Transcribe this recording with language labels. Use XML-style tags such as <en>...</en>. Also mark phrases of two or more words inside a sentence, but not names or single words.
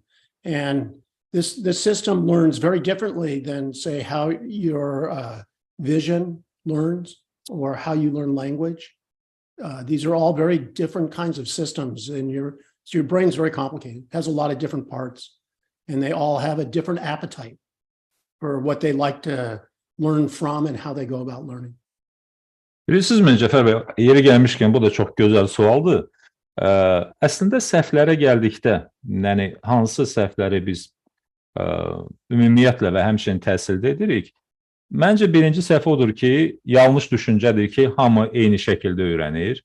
<en>And this system learns very differently than, say, how your vision learns or how you learn language. These are all very different kinds of systems, and your brain's very complicated. It has a lot of different parts, and they all have a different appetite for what they like to learn from and how they go about learning.</en> <az>Bilirsiniz Cəfər bəy, yeri gəlmişkən bu da çox gözəl sualdır. Əslində səhvlərə gəldikdə, yəni hansı səhvləri biz ümumiyyətlə və həmçinin təhsildə edirik, Məncə birinci səhv odur ki, yanlış düşüncədir ki, hamı eyni şəkildə öyrənir.</az>